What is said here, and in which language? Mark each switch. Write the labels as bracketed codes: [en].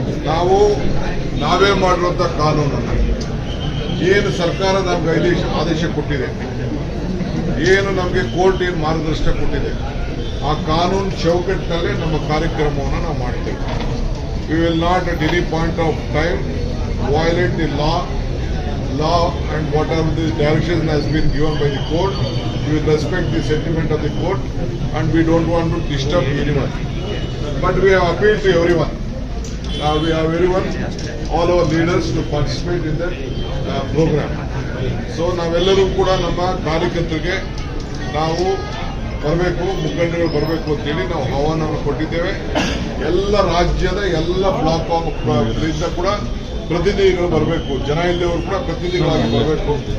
[kn] ನಾವು ನಾವೇ ಮಾಡಿರುವಂತ ಕಾನೂನನ್ನು ಏನು ಸರ್ಕಾರ ನಮ್ಗೆ ಆದೇಶ ಕೊಟ್ಟಿದೆ, ಏನು ನಮಗೆ ಕೋರ್ಟ್ ಏನು ಮಾರ್ಗದರ್ಶನ ಕೊಟ್ಟಿದೆ, ಆ ಕಾನೂನು ಚೌಕಟ್ಟಿನಲ್ಲೇ ನಮ್ಮ ಕಾರ್ಯಕ್ರಮವನ್ನು ನಾವು ಮಾಡ್ತೇವೆ. [en] We will not at any point of time violate the law and whatever the direction has been given by the court. We will respect the sentiment of the court and we don't want to disturb anyone. But we have appealed to everyone. We have everyone, all our leaders to participate in that program. [kn] So ನಾವೆಲ್ಲರೂ ಕೂಡ ನಮ್ಮ ಕಾರ್ಯಕರ್ತರಿಗೆ ನಾವು ಬರಬೇಕು, ಮುಖಂಡರು ಬರಬೇಕು ಅಂತೇಳಿ ನಾವು ಆಹ್ವಾನವನ್ನು ಕೊಟ್ಟಿದ್ದೇವೆ. ಎಲ್ಲ ರಾಜ್ಯದ ಎಲ್ಲ ಬ್ಲಾಕ್ ಕೂಡ ಪ್ರತಿನಿಧಿಗಳು ಬರಬೇಕು, ಜನ ಇಲ್ಲದವರು ಕೂಡ ಪ್ರತಿನಿಧಿಗಳಾಗಿ ಬರಬೇಕು.